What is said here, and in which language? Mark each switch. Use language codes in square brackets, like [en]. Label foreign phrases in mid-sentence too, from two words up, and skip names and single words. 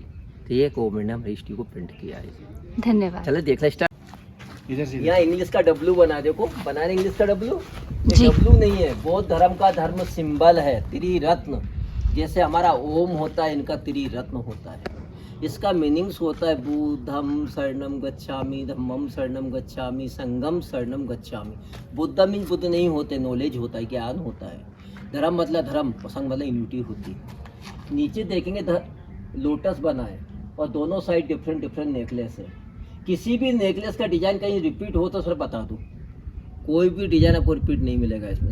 [hi] तो ये गवर्नमेंट ने हमारी हिस्ट्री को प्रिंट किया है जी। धन्यवाद। चलो देख ले स्टार्ट। इधर से यहाँ इंग्लिश का डब्लू बना, देखो बना रहे इंग्लिश का डब्लू। जी। डब्लू नहीं है, बौद्ध धर्म का धर्म सिंबल है, त्रिरत्न। जैसे हमारा ओम होता है, इनका त्रिरत्न होता है। इसका मीनिंग्स होता है [pi] बुद्धम शरणम गच्छामि, धम्मम शरणम गच्छामि, संगम शरणम गच्छामि। [hi] बुद्ध मीन बुद्ध नहीं होते, नॉलेज होता है, ज्ञान होता है। धर्म मतलब धर्म, संग मतलब यूनिटी होती है। नीचे देखेंगे लोटस बना है और दोनों [en] side different different necklace [hi] है। किसी भी नेकलेस का डिजाइन कहीं रिपीट हो तो सर बता दूं, कोई भी डिजाइन आपको रिपीट नहीं मिलेगा इसमें।